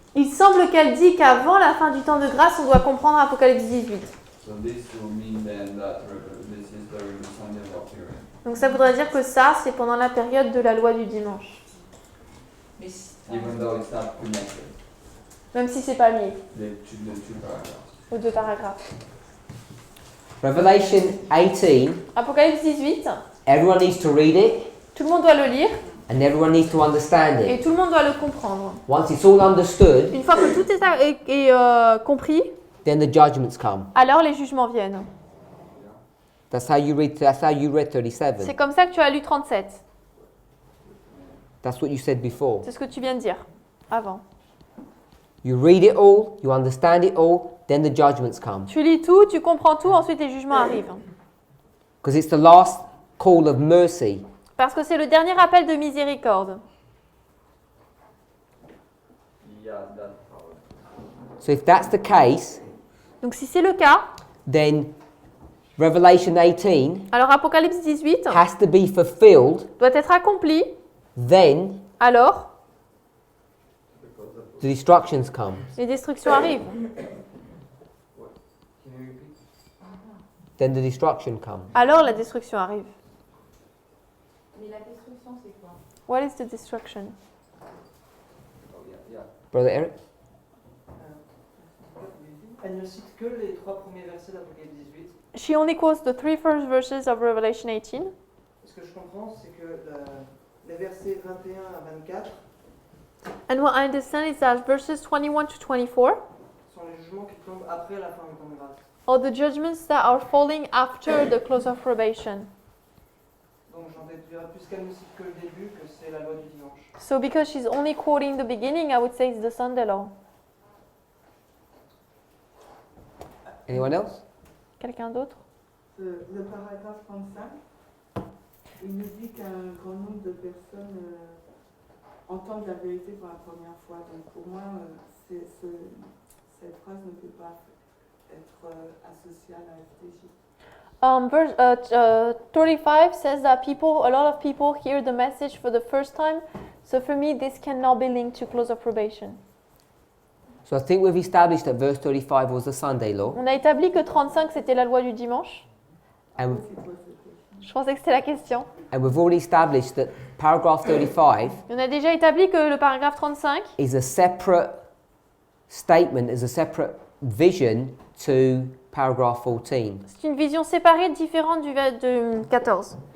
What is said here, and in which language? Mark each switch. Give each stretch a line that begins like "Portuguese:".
French: il semble qu'elle dit qu'avant la fin du temps de grâce, on doit comprendre Apocalypse 18.
English: So this will mean then that this is during the Sunday law period.
French: Donc ça voudrait dire que ça, c'est pendant la période de la loi du dimanche,
English: Even though it's not connected,
French: même si c'est pas lié
English: the two paragraphs.
French: aux deux paragraphes.
English: Revelation 18,
French: Apocalypse 18,
English: everyone needs to read it
French: tout le monde doit le lire
English: and everyone needs to understand
French: et
English: it.
French: tout le monde doit le comprendre.
English: Once it's all understood,
French: Une fois que tout est compris,
English: then the judgments come.
French: alors les jugements viennent.
English: That's how you read 37.
French: C'est comme ça que tu as lu 37.
English: That's what you said before.
French: C'est ce que tu viens de dire avant.
English: You read it all, you understand it all, then the judgments come.
French: Tu lis tout, tu comprends tout, ensuite les jugements arrivent.
English: Because it's the last call of mercy.
French: Parce que c'est le dernier appel de miséricorde.
English: Yeah, that's how So if that's the case,
French: Donc si c'est le cas,
English: then Revelation 18
French: alors Apocalypse 18
English: has to be fulfilled,
French: doit être accompli,
English: then
French: alors
English: the destructions come.
French: les destructions arrivent.
English: Then the destruction comes.
French: Alors la destruction arrive. Mais la destruction, c'est quoi?
English: What is the destruction? Brother Eric?
French: Elle ne cite que les 3 premiers versets d'Apocalypse 18.
English: She only quotes the 3 first verses of Revelation 18.
French: Ce que je comprends, c'est que les versets 21 à 24
English: And what I understand is that verses 21 to 24
French: sont les jugements qui tombent après la fin du temps de grâce.
English: are the judgments that are falling after the close of probation.
French: Donc j'en déduirais, puisqu'elle ne cite que le début, que c'est la loi du dimanche.
English: So because she's only quoting the beginning, I would say it's the Sunday law. Anyone else?
French: Quelqu'un d'autre? Le paragraphe 35, il nous dit qu'un grand nombre de personnes entendent la vérité pour la première fois. Donc pour moi, cette phrase ne peut pas être associé à la FTJ.
English: Verse 35 says that a lot of people hear the message for the first time. So for me, this cannot be linked to close of probation. So I think we've established that verse 35 was the Sunday law.
French: On a établi que 35 c'était la loi du dimanche.
English: And,
French: Je pensais que c'était la question.
English: and we've already established that paragraph 35
French: On a déjà établi que le paragraphe 35
English: is a separate statement, is a separate vision to paragraph 14.
French: c'est une vision séparée, différente du 14.